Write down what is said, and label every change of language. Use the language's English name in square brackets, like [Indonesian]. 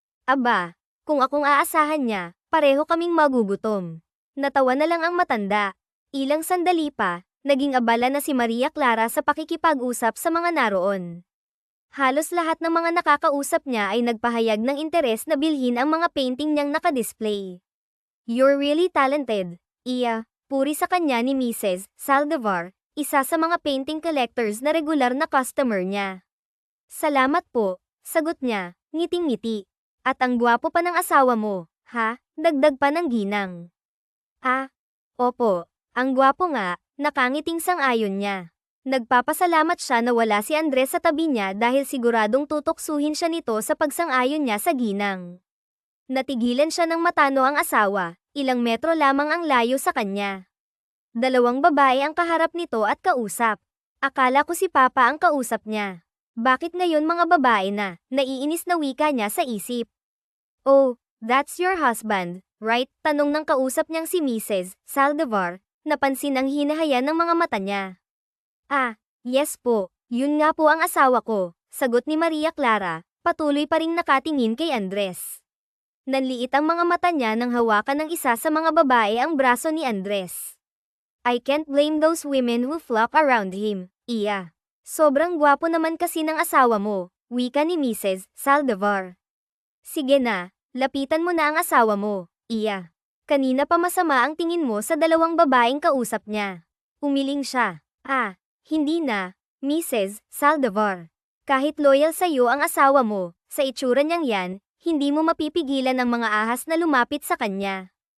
[Filipino] Aba, kung akong aasahan niya, pareho kaming magugutom. Natawa na lang ang matanda. Ilang sandali pa, naging abala na si Maria Clara sa pakikipag-usap sa mga naroon. Halos lahat ng mga nakakausap niya ay nagpahayag ng interes na bilhin ang mga painting niyang nakadisplay. [English] You're really talented, Iya. [Filipino] Puri sa kanya ni Mrs. Saldivar, isa sa mga painting collectors na regular na customer niya. Salamat po, sagot niya, ngiting-ngiti. At ang gwapo pa ng asawa mo, ha? Dagdag pa ng ginang. Ah, opo, ang gwapo nga, nakangiting sang-ayon niya. Nagpapasalamat siya na wala si Andres sa tabi niya dahil siguradong tutuksuhin siya nito sa pagsang-ayon niya sa ginang. Natigilan siya ng matano ang asawa, ilang metro lamang ang layo sa kanya. Dalawang babae ang kaharap nito at kausap. Akala ko si Papa ang kausap niya. Bakit ngayon mga babae na, naiinis na wika niya sa isip? [English] Oh, that's your husband, right? [Filipino] Tanong ng kausap niyang si Mrs. Saldivar, napansin ang hinahayan ng mga mata niya. Ah, yes po, yun nga po ang asawa ko, sagot ni Maria Clara, patuloy pa ring nakatingin kay Andres. Nanliit ang mga mata niya nang hawakan ng isa sa mga babae ang braso ni Andres. [English] I can't blame those women who flock around him, Iya. [Filipino] Sobrang gwapo naman kasi ng asawa mo, wika ni Mrs. Saldivar. Sige na, lapitan mo na ang asawa mo, Iya. Kanina pa masama ang tingin mo sa dalawang babaeng kausap niya. Umiling siya. Ah, hindi na, Mrs. Saldivar. Kahit loyal sa iyo ang asawa mo, sa itsura niyang yan, hindi mo mapipigilan ang mga ahas na lumapit sa kanya.